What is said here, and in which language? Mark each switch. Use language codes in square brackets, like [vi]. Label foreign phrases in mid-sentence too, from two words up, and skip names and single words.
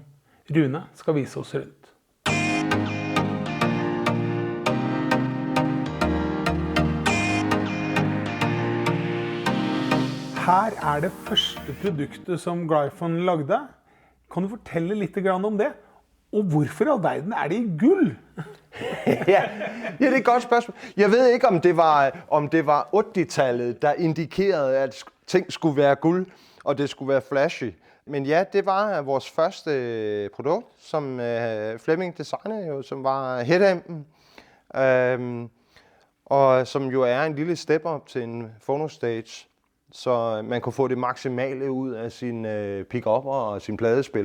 [no] Rune skal vise oss rundt. Her er det første produktet som Gryphon lagde. Kan du fortelle litt om det? Og hvorfor i all verden er det i gull? [da] Ja, det er et godt spørgsmål. Jeg ved ikke, om det var 80-tallet, der indikerede, at ting skulle være guld, og det skulle være flashy. Men ja, det var vores første produkt, som Flemming designede jo, som var headampen. Og som jo er en lille step-up til en phonostage, så man kunne få det maksimale ud af sine pick-up'er og sine pladespillere.